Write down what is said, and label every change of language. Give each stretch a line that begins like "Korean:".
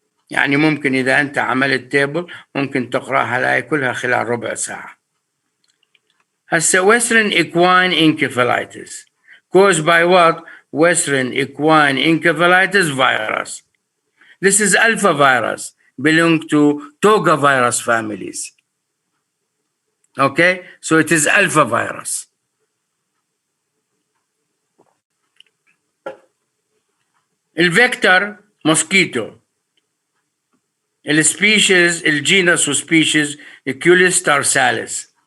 Arabic: يعني ممكن إذا أنت عملت تيبل ممكن تقرأها لاي كلها خلال ربع ساعة.
English: هسه Western Equine Encephalitis caused by what? Western Equine Encephalitis virus. This is Alphavirus, belong to Togavirus families. Okay, so it is Alphavirus.
Arabic: الفيكتور mosquito. السبيشيز الجينس وسبيشيز Equus tarsalis.